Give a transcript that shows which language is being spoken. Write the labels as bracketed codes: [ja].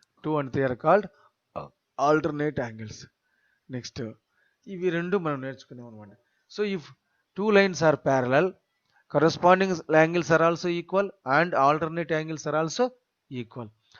[en] 2 and 3 are called alternate angles. [te] Next ఇవి రెండు మనం నేర్చుకున్నాం అనమాట. [en] So if 2 lines are parallel, corresponding angles are also equal and alternate angles are also equal.